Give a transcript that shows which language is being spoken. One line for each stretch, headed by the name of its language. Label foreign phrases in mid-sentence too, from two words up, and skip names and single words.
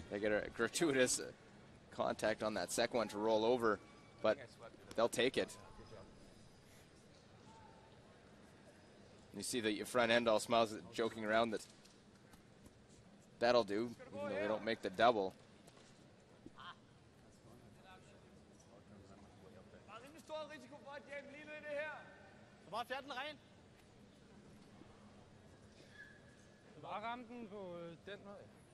English: They get a gratuitous contact on that second one to roll over, but they'll take it. You see the front end all smiles, joking around that that'll do, even though they don't make the double.
Danish: Der er rimelig stor risiko for, at James lige ned i det her. Så bare fjern den ren. Bare ramme den på den vej.